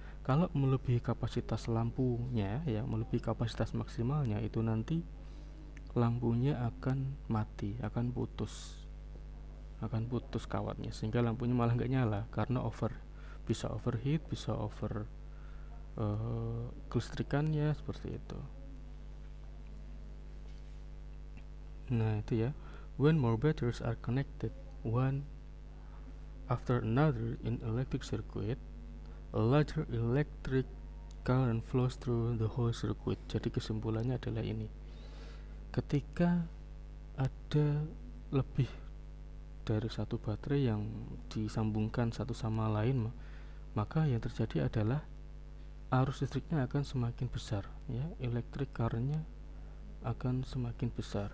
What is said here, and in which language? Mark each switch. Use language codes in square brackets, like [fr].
[id] Kalau melebihi kapasitas lampunya ya, melebihi kapasitas maksimalnya, itu nanti lampunya akan mati, akan putus kawatnya, sehingga lampunya malah nggak nyala karena bisa overheat, bisa over kelistrikannya seperti itu. Nah itu ya, [en] when more batteries are connected one after another in electric circuit, a larger electric current flows through the whole circuit. [id] Jadi kesimpulannya adalah ini, ketika ada lebih dari satu baterai yang disambungkan satu sama lain, maka yang terjadi adalah arus listriknya akan semakin besar, ya, electric currentnya akan semakin besar.